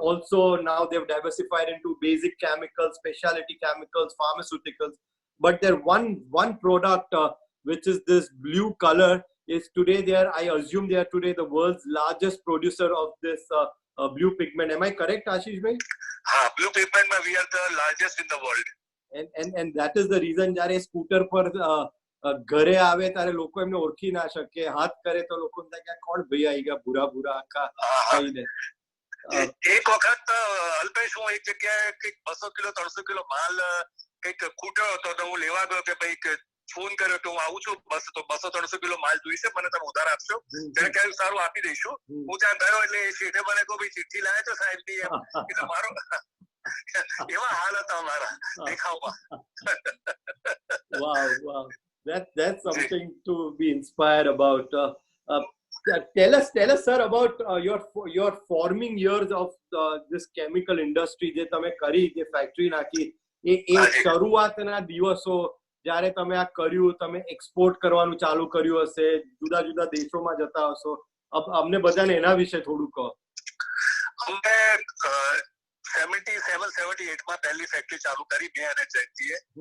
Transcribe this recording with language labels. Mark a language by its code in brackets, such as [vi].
[en] Also now they've diversified into basic chemicals, specialty chemicals, pharmaceuticals. But their one product, which is this blue color, is today I assume they are today the world's largest producer of this blue pigment. Am I correct, Ashish bhai? Ha, blue pigment we are the largest in the world. And that is the reason [gu] જ્યારે scooter પર ઘરે આવે ત્યારે લોકો એમને ઓળખી ના શકે, હાથ કરે તો લોકો કે કોણ ભાઈ આવી ગયા ભૂરા આખા થઈને. એક વખત અલ્પેશ, હું એક જગ્યાએ કંઈક 200 કિલો 300 કિલો માલ કંઈક ખૂટ્યો હતો તો હું લેવા ગયો કે ભાઈ ફોન કર્યો કે હું આવું છું, બસ તો 200-300 કિલો માલ જોઈશે, મને તમે ઉધાર આપશો? તેને કહ્યું સારું, આપી દઈશું. હું ત્યાં ગયો એટલે શેઠે મને કહું ભાઈ ચિઠ્ઠી લાવે તો સાહેબ ની, એમ એટલે મારો એવા હાલ હતા અમારા દેખાવમાં. [en] Wow. That's something to be inspired about. Tell us, sir, about your forming years of this chemical industry. [gu] જે તમે કરી, જે ફેક્ટરી નાખી, એ શરૂઆતના દિવસો જ્યારે તમે આ કર્યું, તમે એક્સપોર્ટ કરવાનું ચાલુ કર્યું હશે, જુદા જુદા દેશોમાં જતા હશો, અમને બધાને એના વિશે થોડું કહો. અમે 77-78 માં પહેલી ફેક્ટરી ચાલુ કરી, મેં અને જયંતીએ.